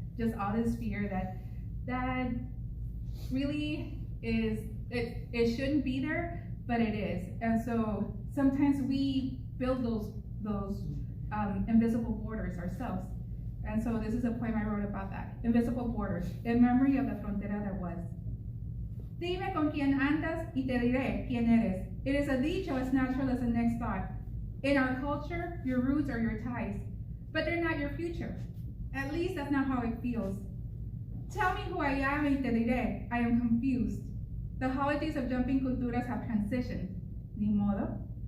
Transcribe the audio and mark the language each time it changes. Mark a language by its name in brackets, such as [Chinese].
[English] Just all this fear that really is, it shouldn't be there, but it is. And so sometimes we build those invisible borders ourselves. And so this is a poem I wrote about that. Invisible borders, in memory of the frontera that was. [Spanish] Dime con quién andas y te diré quién eres. [English] It is a dicho as natural as the next thought. In our culture, your roots are your ties, but they're not your future. At least that's not how it feels. Tell me who I am [Spanish] y te diré. [English] I am confused. The holidays of jumping culturas have transitioned. [Spanish] Ni modo.